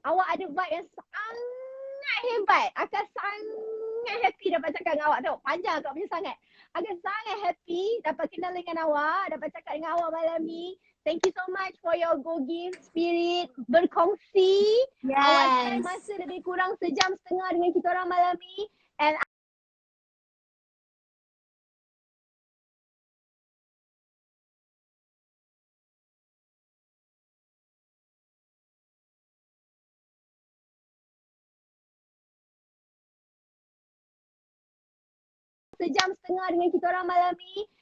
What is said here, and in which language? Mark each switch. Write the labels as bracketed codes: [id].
[ms] Awak ada vibe yang sangat hebat. Akak sangat happy dapat cakap dengan awak. Tengok panjang akak punya sangat. Akak sangat happy dapat kenal dengan awak. Dapat cakap dengan awak malam ni. [en] Thank you so much for your go give spirit. [ms] Berkongsi. [en] Yes. [ms] Awak spend masa lebih kurang sejam setengah dengan kita orang malam ni. And sejam setengah dengan kita orang malam ni.